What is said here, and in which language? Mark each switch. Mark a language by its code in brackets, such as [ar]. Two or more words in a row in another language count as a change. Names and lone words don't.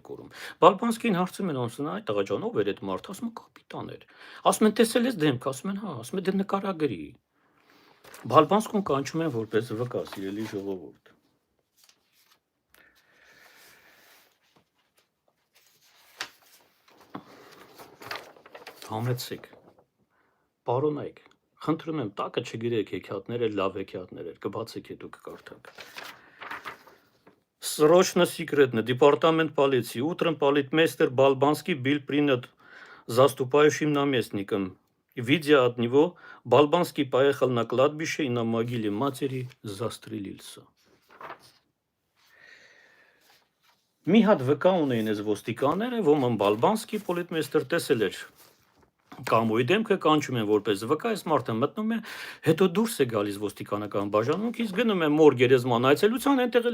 [hy] կորում։ Բալբանսկին հարցում են, ոնց նա, տղա ջան, ով էր այդ մարդը, ասում է կապիտան էր։ Ասում են, տեսել ես դեմքը, ասում են, հա, ասում է դե նկարագրի։ Բալբանսկուն կանչում են որպես վկա, սիրելի ժողովուրդ։ Համեցեք, պարոնայք, խնդրում եմ, տակը չգրեք հեքիաթները, լավ հեքիաթներ, կբացեք հետո կկարդաք։ [ru] Срочно секретно, департамент полиции. Утром полицмейстер Балбанский был принят заступающим наместником. Видя от него, Балбанский поехал на кладбище и на могиле матери застрелился. [hy] Մի հատ վկա ունեին այս ոստիկանները, Ոման Բալբանսկի պոլիտմեստր տեսել էր Կամոյի դեմքը, կանչում են որպես վկա, այս մարդը մտնում է, հետո դուրս է գալիս ոստիկանական բաժանմունքից, գնում է մոր գերեզման այցելության, այնտեղ